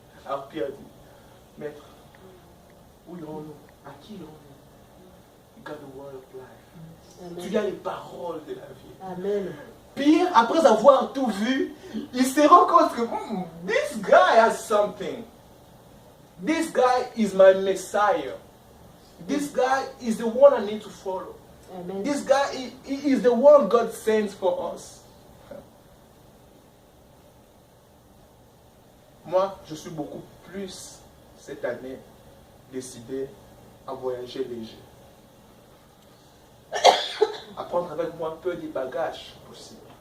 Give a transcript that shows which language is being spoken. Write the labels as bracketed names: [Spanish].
[French] Alors Pierre dit, Maître, où irons-nous? À qui irons-nous? [English] You got the word of life. Amen. [French] Tu as les paroles de la vie. Amen. Pierre, après avoir tout vu, il se rend compte que [English] this guy has something. This guy is my Messiah. This guy is the one I need to follow. Amen. This guy he is the one God sends for us. [French] Moi, je suis beaucoup plus cette année décidé à voyager léger. À prendre avec moi peu de bagages possible.